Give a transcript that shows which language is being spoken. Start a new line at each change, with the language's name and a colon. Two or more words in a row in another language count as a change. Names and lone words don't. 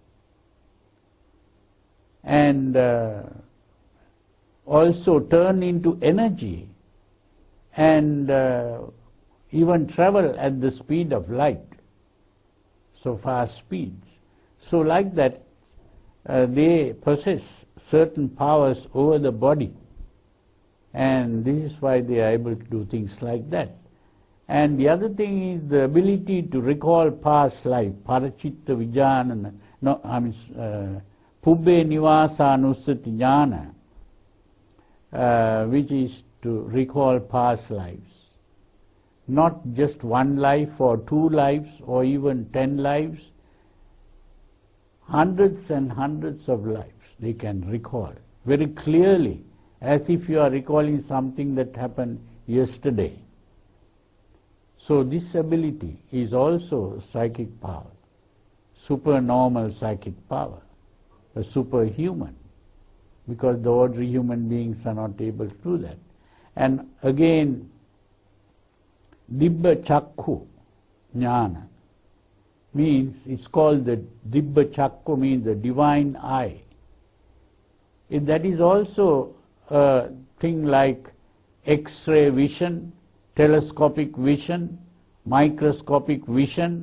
English: and also turn into energy and even travel at the speed of light, so fast speeds. So like that, they possess certain powers over the body, and this is why they are able to do things like that. And the other thing is the ability to recall past life,
Pali: parachitta vijnana, pubbe nivasanussati jnana,
English: which is to recall past lives. Not just one life or two lives or even 10 lives, hundreds and hundreds of lives they can recall very clearly, as if you are recalling something that happened yesterday. So this ability is also psychic power, supernormal psychic power, a superhuman, because the ordinary human beings are not able to do that. And again,
Pali: dibba chakku jnana
English: means, it's called the
Pali: dibba chakku,
English: means the divine eye. That is also a thing like X-ray vision, telescopic vision, microscopic vision.